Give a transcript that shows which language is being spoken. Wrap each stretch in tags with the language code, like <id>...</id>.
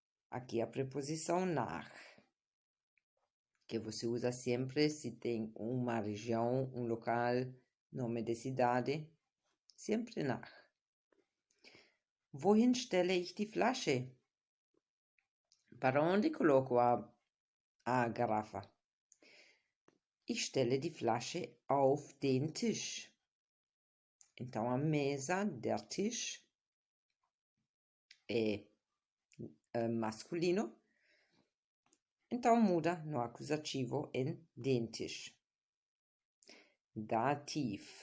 <pt>Aqui a preposição nach, que você usa sempre se tem uma região, um local, nome de cidade, sempre nach.</pt> <de>Wohin stelle ich die Flasche?</de> <pt>Para onde coloco a garrafa?</pt> <de>Ich stelle die Flasche auf den Tisch.</de> <pt>Então, a mesa, der Tisch, é masculino. Então, muda no acusativo em den Tisch. Dativ.</pt>